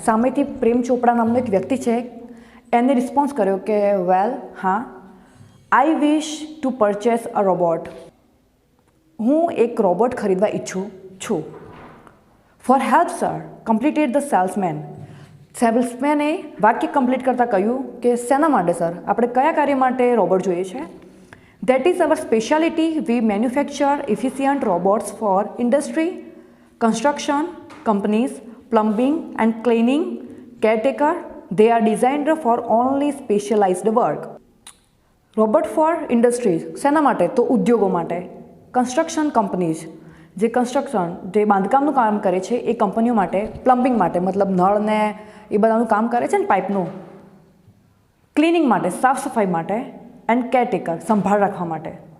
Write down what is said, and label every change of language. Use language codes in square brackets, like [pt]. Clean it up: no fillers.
[gu] સામેથી પ્રેમ ચોપડા નામનો એક વ્યક્તિ છે, એને રિસ્પોન્સ કર્યો કે વેલ, હા, [en] I wish to purchase a robot. [gu] હું એક રોબોટ ખરીદવા ઈચ્છું છું. [en] For help sir, completed the salesman. [gu] સેલ્સમેને વાક્ય કમ્પ્લીટ કરતાં કહ્યું કે શેના માટે સર, આપણે કયા કાર્ય માટે રોબોટ જોઈએ છે? [en] That is our specialty. We manufacture efficient robots for industry, construction, companies, plumbing and cleaning, caretaker. They are designed for only specialized work. [gu] Robot four industries શેના માટે? તો ઉદ્યોગો માટે. કન્સ્ટ્રક્શન કંપનીઝ જે કન્સ્ટ્રક્શન જે બાંધકામનું કામ કરે છે એ કંપનીઓ માટે. પ્લમ્બિંગ માટે મતલબ નળ ને એ બધાનું કામ કરે છે ને પાઇપનું. ક્લિનિંગ માટે સાફ સફાઈ માટે. એન્ડ કેરટેકર સંભાળ રાખવા માટે.